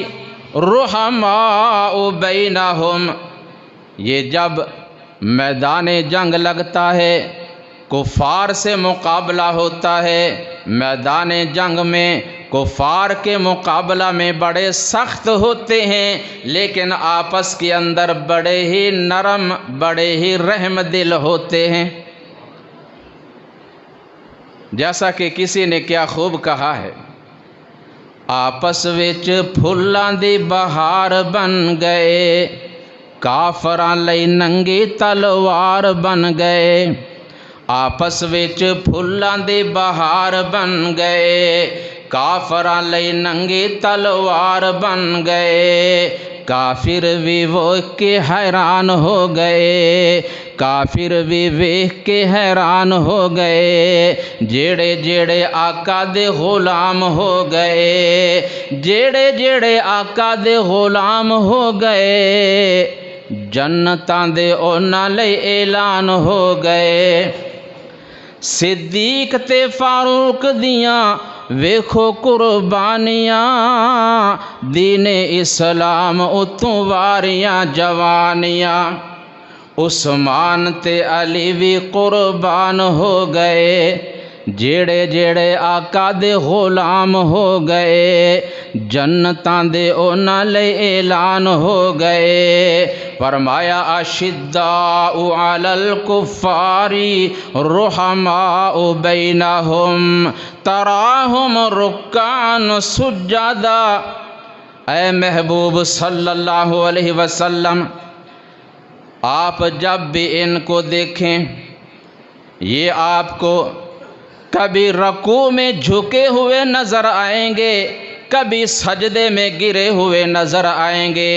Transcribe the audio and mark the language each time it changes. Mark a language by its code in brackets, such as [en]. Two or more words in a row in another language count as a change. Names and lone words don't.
[ar] رحماء بینہم، [ur] یہ جب میدان جنگ لگتا ہے، کفار سے مقابلہ ہوتا ہے، میدان جنگ میں کفار کے مقابلہ میں بڑے سخت ہوتے ہیں، لیکن آپس کے اندر بڑے ہی نرم، بڑے ہی رحم دل ہوتے ہیں۔ جیسا کہ کسی نے کیا خوب کہا ہے، [pa] آپس وچ پھلاں دی بہار بن گئے، کافراں لئی ننگی تلوار بن گئے۔ آپس وچ پھلاں دی بہار بن گئے، کافراں لئی ننگی تلوار بن گئے۔ کافر بھی ویکھ کے حیران ہو گئے، کافر بھی ویکھ کے حیران ہو گئے، جیڑے جیڑے آقا دے غلام ہو گئے، جیڑے جیڑے آقا دے غلام ہو گئے، جنتاں دے انہاں لئی اعلان ہو گئے۔ صدیق تے فاروق دیاں ویکھو قربانیاں، دین اسلام اتوں واریاں جوانیاں۔ عثمان تے علی بھی قربان ہو گئے، جیڑے جیڑے آقا دے غلام ہو گئے، جنتاں دے انہاں لئی اعلان ہو گئے۔ [ar] فرمایا اشداء علی الکفار رحماء بینہم تراہم رکعا سجدا۔ [ur] اے محبوب [ar] صلی اللہ علیہ وسلم، [ur] آپ جب بھی ان کو دیکھیں، یہ آپ کو کبھی رکوع میں جھکے ہوئے نظر آئیں گے، کبھی سجدے میں گرے ہوئے نظر آئیں گے۔